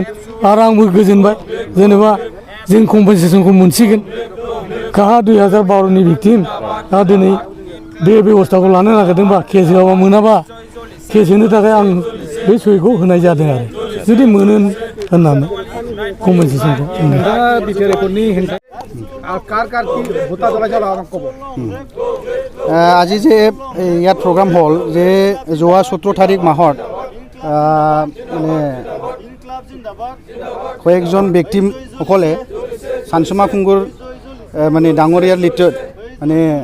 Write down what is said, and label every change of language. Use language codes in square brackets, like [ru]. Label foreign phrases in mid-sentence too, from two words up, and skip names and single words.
[brx] आरो आंबो गोजोनबाय, जेनेबा जों कम्पेनसेसनखौ मोनसिगोन। काहा 2012नि भिक्टिम, दा दिनै बे बेब'स्थाखौ लानो नागिरदोंबा, केस होआबा मोनाबा, केस होनो थाखाय आं बे सहिखौ होनाय जादों। आरो जुदि मोनो होननानै कम्पेनसेसनखौ। [as] আজি যে ইয়াত প্ৰগ্ৰাম হ'ল যে যোৱা 17 তাৰিখ মাহত মানে কয়েকজন ব্যক্তিসকলে সানসুমা খুংগুৰ মানে ডাঙৰীয়াৰ লিটত মানে